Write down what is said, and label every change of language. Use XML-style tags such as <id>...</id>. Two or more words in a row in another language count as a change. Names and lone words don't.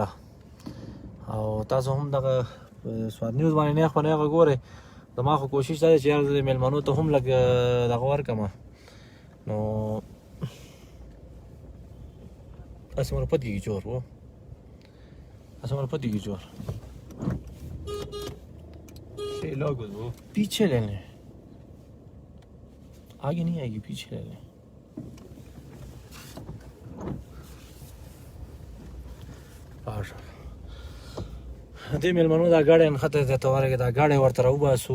<ps>او تاسو هم دغه سواد نیوز باندې نیغ په نیغه ګورئ. زما خو کوشش دا دی چې یار د میلمنو ته هم لږ دغه ورکړمه، نو هسې مره پتې کېږي چور و، هسې مره پتې کېږي چور</ps> <hi>पीछे ले लें, आगे नहीं आएगी, पीछे ले लें.</hi> <ps>دې میلمنو دا ګاډی نښته دی ته ورغې، دا ګاډی ورته راوباسو.</ps>